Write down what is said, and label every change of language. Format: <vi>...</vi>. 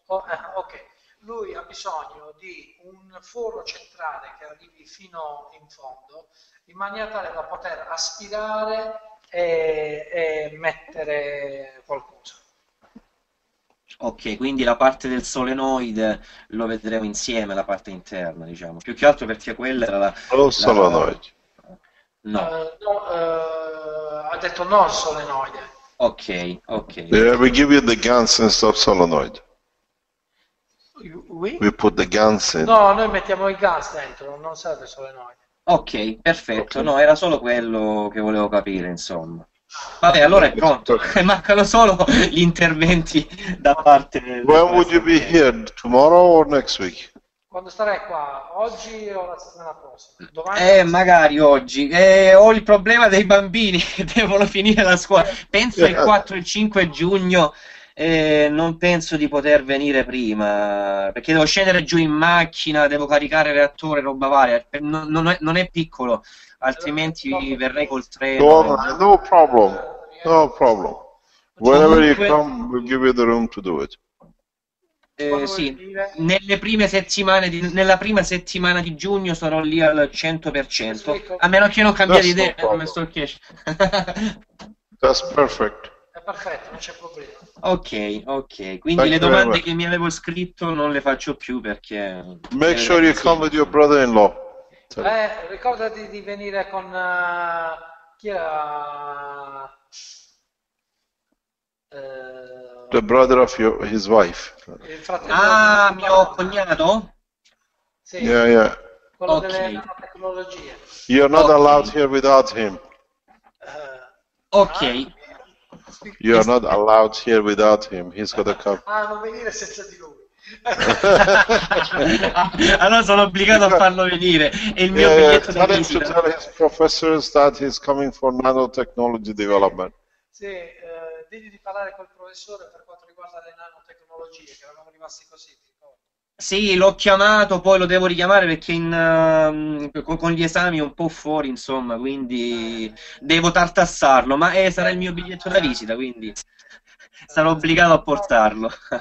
<it>Ok, lui ha bisogno di un foro centrale che arrivi fino in fondo, in maniera tale da poter aspirare e mettere qualcosa. Ok, quindi la parte del solenoide lo vedremo insieme, la parte interna, diciamo. Più che altro perché quella era la...</it> <en>solenoid.</en> <it>No. Ha detto no al solenoide. Ok.</it> <en>Yeah, we give you the guns instead of solenoid. We put the guns in.</en> <it>No, noi mettiamo il gas dentro, non serve il solenoide. Ok, perfetto. No, era solo quello che volevo capire, insomma. Vabbè, allora è pronto. Mancano solo gli interventi da parte del...</it> <en>When would you be here? Tomorrow or next week?</en> <it>Quando starai qua? Oggi o la settimana prossima? Domani? Magari oggi. Ho il problema dei bambini che devono finire la scuola. Penso il 4 e il 5 giugno. Non penso di poter venire prima perché devo scendere giù in macchina, devo caricare il reattore, roba varia. Non è piccolo, altrimenti verrei col treno.</it> <en>No problem. Whenever you come, we'll give you the room to do it.</en> <it>Sì, nella prima settimana di giugno sarò lì al 100%, a meno che non cambiate idea, come sto Keshe.</it> <en>That's perfect.</en> <it>È perfetto, non c'è problema. Ok, quindi le domande che mi avevo scritto non le faccio più perché...</it> <en>Make sure you come with your brother-in-law.</en> <it>Ricordati di venire con chi era?</it> <en>The brother of his wife.</en> <it>Il fratello mio cognato? Sì.</it> <en>Yeah.</en> <it>Quello delle nanotecnologie.</it> <en>You're not allowed here without him. Ok. You're not allowed here without him. He's got to come.</en> <it>Non venire senza di lui. Allora sono obbligato a farlo venire. È il mio biglietto da visita.</it> <en>Tell his professors that he's coming for nanotechnology development.</en> <it>Sì, digli di parlare col professore per quanto riguarda le nanotecnologie, che eravamo rimasti così, ti ricordo? Sì, l'ho chiamato, poi lo devo richiamare perché con gli esami è un po' fuori, insomma, quindi devo tartassarlo, ma sarà il mio biglietto da visita, quindi sarò obbligato a portarlo.</it>